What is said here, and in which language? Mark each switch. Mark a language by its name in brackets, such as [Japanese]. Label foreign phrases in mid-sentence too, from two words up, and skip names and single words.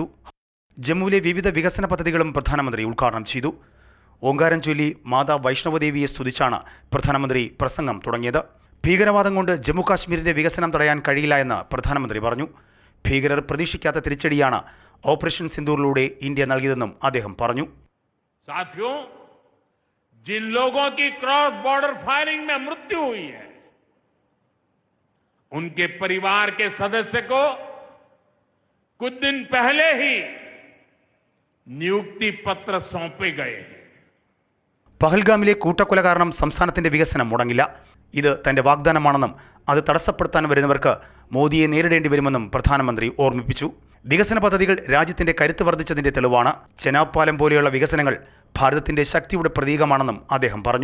[Malayalam] ജമ്മുവിലെ വിവിധ വികസന പദ്ധതികളും പ്രധാനമന്ത്രി ഉദ്ഘാടനം ചെയ്തു. ഓങ്കാരം ചൊല്ലി മാതാ വൈഷ്ണവദേവിയെ സ്തുതിച്ചാണ് പ്രധാനമന്ത്രി പ്രസംഗം തുടങ്ങിയത്. ഭീകരവാദം കൊണ്ട് ജമ്മു കാശ്മീരിന്റെ വികസനം തടയാൻ കഴിയില്ല എന്ന് പ്രധാനമന്ത്രി പറഞ്ഞു. ഭീകരർ പ്രതീക്ഷിക്കാത്ത തിരിച്ചടിയാണ് ഓപ്പറേഷൻ സിന്ദൂറിലൂടെ ഇന്ത്യ നൽകിയതെന്നും അദ്ദേഹം പറഞ്ഞു. [Hindi] जिन लोगों की [English] cross border firing [Hindi] में मृत्यु हुई है, उनके परिवार के सदस्य को कुछ दिन पहले ही नियुक्ति पत्र सौंपे गए हैं. [Malayalam] പഹൽഗാമിലെ കൂട്ടക്കൊല കാരണം സംസ്ഥാനത്തിന്റെ വികസനം മുടങ്ങില്ല. ഇത് തന്റെ വാഗ്ദാനമാണെന്നും അത് തടസ്സപ്പെടുത്താൻ വരുന്നവർക്ക് മോദിയെ നേരിടേണ്ടി വരുമെന്നും പ്രധാനമന്ത്രി ഓർമ്മിപ്പിച്ചു. വികസന പദ്ധതികൾ രാജ്യത്തിന്റെ കരുത്ത് വർദ്ധിച്ചതിന്റെ തെളിവാണ്. ചെനാബ് പാലം പോലെയുള്ള വികസനങ്ങൾ ഭാരതത്തിന്റെ ശക്തിയുടെ പ്രതീകമാണെന്നും അദ്ദേഹം പറഞ്ഞു.